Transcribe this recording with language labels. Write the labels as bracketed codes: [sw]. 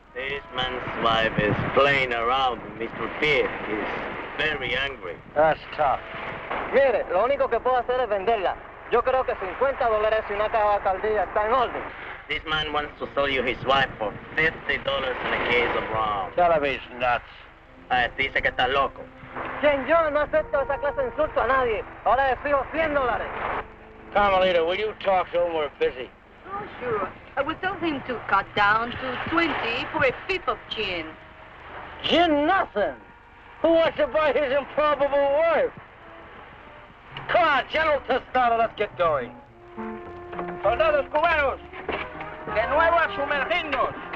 [en] This man's wife is playing around with Mr. Pete. He's very angry. That's tough. [es] Mire, lo único que puedo hacer es venderla. Yo creo que $50 y una caja de alcaldía está en orden. [en] This man wants to sell you his wife for $50 in a case of rum. Television nuts. [es] Dice que está loco. Quien yo no acepto esa clase de insulto a nadie. Ahora le exijo $100. [en] Carmelita, will you talk to him? We're busy. Oh, sure. I would tell him to cut down to 20 for a fifth of gin. Gin nothing. Who wants to buy his improbable wife? Come on, General Tostado, let's get going. [es] Soldados cubanos, de nuevo a sumergirnos.